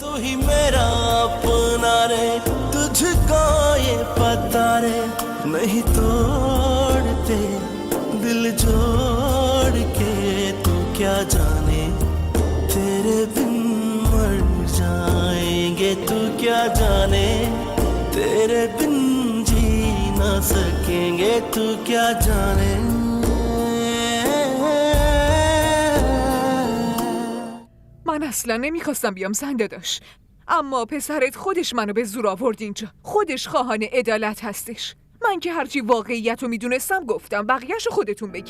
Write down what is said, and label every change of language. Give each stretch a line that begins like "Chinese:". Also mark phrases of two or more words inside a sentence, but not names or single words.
Hindi: ही मेरा अपना रे, तुझको ये पता रे, नहीं तोड़ते दिल जोड़ के, तू क्या जाने तेरे बिन मर जाएंगे, तू क्या जाने तेरे बिन जी ना सकेंगे, तू क्या जाने.
Persian: من اصلا نمیخواستم بیام زنده داشت، اما پسرت خودش منو به زور آورد اینجا. خودش خواهان عدالت هستش. من که هرچی واقعیت رو میدونستم گفتم، بقیه‌شو خودتون بگین.